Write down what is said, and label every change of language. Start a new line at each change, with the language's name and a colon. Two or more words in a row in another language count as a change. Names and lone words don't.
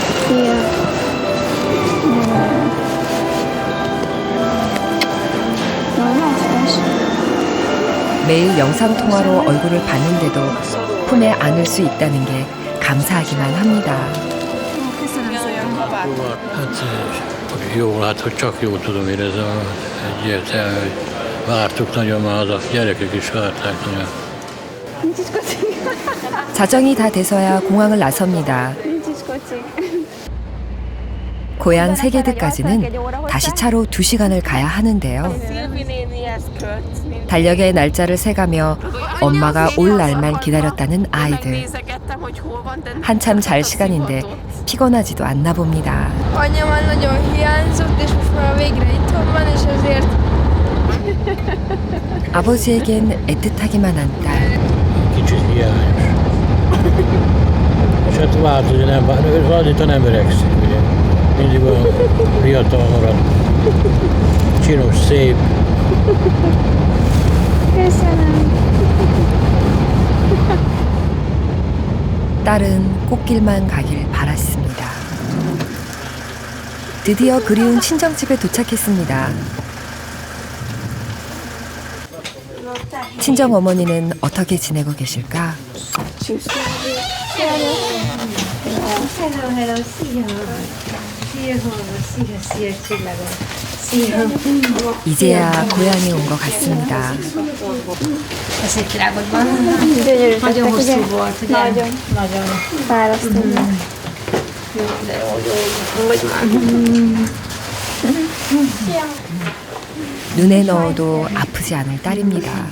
Hungarian: Szia.
Korean: 매일 영상통화로 얼굴을 봤는데도 품에 안을 수 있다는 게 감사하기만 합니다.
Hungarian: Jó, hát hogy csak jó tudom érezni, egyértelmű, hogy vártuk nagyon már a gyerekek is várták nagyon.
Korean: 자정이 다 돼서야 공항을 나섭니다. 고향 세게드까지는 다시 차로 2시간을 가야 하는데요. 달력의 날짜를 세가며 엄마가 올 날만 기다렸다는 아이들. 한참 잘 시간인데 피곤하지도 않나 봅니다.
Hungarian: Anya már nagyon hiányzott, és most már végre itthon van, és ezért
Korean: 아버지에겐 애틋하기만 한 딸.
Hungarian: Kicsit hiányos. És hát változni nem változik, nem öregszik, ugye. Mindig olyan fiatal marad. Csinos, szép.
Korean: 딸은 꽃길만 가길 바랐습니다. 드디어 그리운 친정집에 도착했습니다. 친정 어머니는 어떻게 지내고 계실까? 이제야 고향에 온 것 같습니다.
Hungarian: Nagyon hosszú volt, ugye? Nagyon. Fárasztó.
Korean: 눈에 넣어도 아프지 않을 딸입니다.